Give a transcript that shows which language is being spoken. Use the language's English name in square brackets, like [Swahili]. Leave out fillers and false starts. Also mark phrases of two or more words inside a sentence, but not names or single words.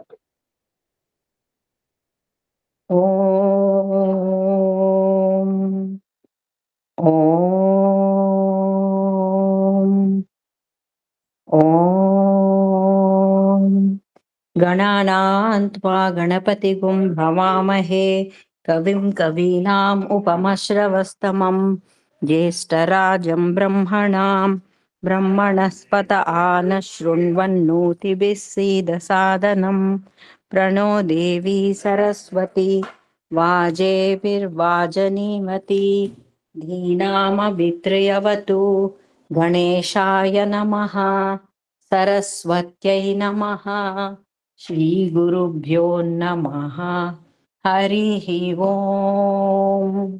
[Sanskrit] ఓం ఓం ఓం గణానాం త్వా గణపతిగుం భవామహే కవిం కవీనాం ఉపమశ్రవస్తమం జ్యేష్ఠరాజం బ్రహ్మణాం బ్రహ్మణస్పత ఆన శృణ్వన్నోతిభిः सीदसादनं प्रणो देवी सरस्वती वाजेभिर्वाजनीमती धीनामभित्रयवतु गणेशाय नमः सरस्वत्यै नमः श्रीगुरुभ्यो नमः हरिः ओम्